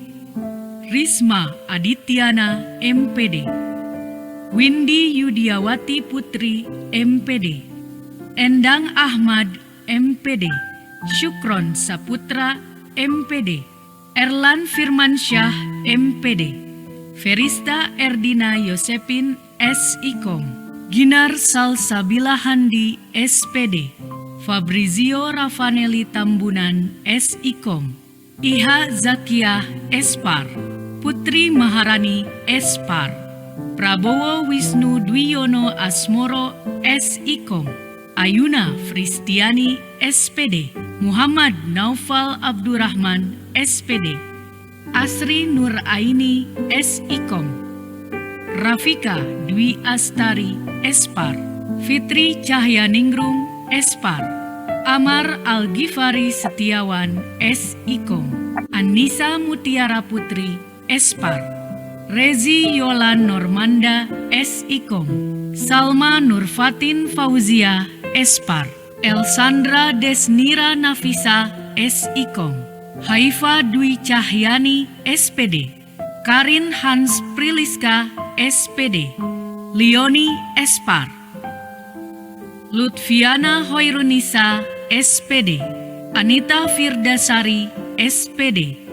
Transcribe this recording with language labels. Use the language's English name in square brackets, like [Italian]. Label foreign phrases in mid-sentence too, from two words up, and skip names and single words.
[Indonesian] Risma Adityana, MPD. Windy Yudiawati Putri, MPD. Endang Ahmad, MPD. Syukron Saputra, MPD. Erlan Firmansyah, MPD. Ferista Erdina Yosepin, S.Ikom. Ginar Salsabila Handi, SPD. Fabrizio Ravanelli Tambunan, S.Ikom. Iha Zakiah, Espar. Putri Maharani, Espar. Prabowo Wisnu Dwiyono Asmoro, S.Ikom. Ayuna Fristiani, SPD. Muhammad Naufal Abdurrahman, SPD. Asri Nur Aini, S.Ikom. Rafika Dwi Astari, Espar. Fitri Cahyaningrum, Espar. Amar Al-Ghifari Setiawan, S.Ikom. Anissa Mutiara Putri, Espar. Rezi Yolan Normanda, S.Ikom. Salma Nurfatin Fauzia, Espar. Elsandra Desnira Nafisa, S.Ikom. Haifa Dwi Cahyani, SPD. Karin Hans Priliska, SPD. Leoni, Espar. Lutfiana Hoirunisa, SPD. Anita Firdasari, SPD.